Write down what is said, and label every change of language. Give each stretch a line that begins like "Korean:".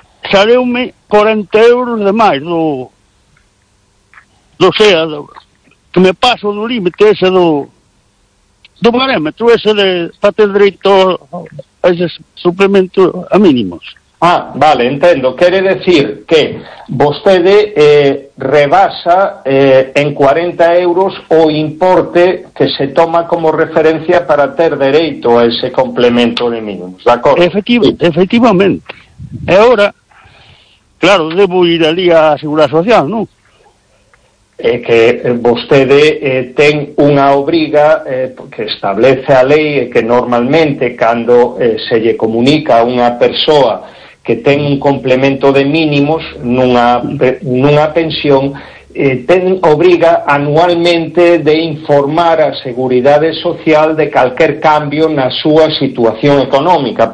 Galician: Saleume 40 euros de máis do sea, do, que me paso do límite ese do parámetro ese de para ter direito ese suplemento a mínimos. Ah, vale, entendo.
Spanish: Quiere decir que usted rebasa en 40 euros o importe que se toma como referencia para ter derecho a ese complemento de mínimos, ¿de acuerdo? Efectivamente. Y ahora, claro, debo ir allí a Seguridad Social, ¿no?
Galician: Que vostede ten unha obriga que establece a lei, que normalmente cando se lle comunica a unha persoa que ten un complemento de mínimos nunha pensión, ten obriga anualmente de informar a Seguridade Social de calquer cambio na súa situación económica.